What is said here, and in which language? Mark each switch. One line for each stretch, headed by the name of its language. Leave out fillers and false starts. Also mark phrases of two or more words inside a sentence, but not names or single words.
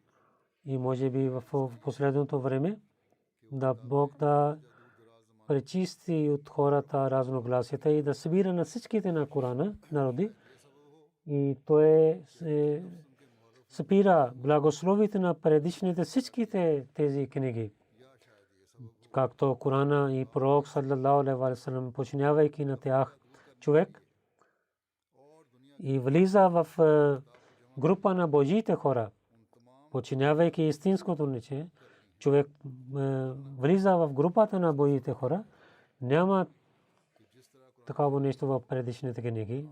Bulgarian: И може би в последното време да Бог да пречисти от хората разногласията и да събира на всичките на Корана народи. И той събира благословите на предишните всичките тези книги. Както Корана и пророк
Arabic: صلى الله عليه وسلم,
Bulgarian: починявайки на тях човек и влиза в група на Божиите хора, починявайки истинското ниче, човек влиза в групата на Божиите хора. Няма такава нещо в предишните книги.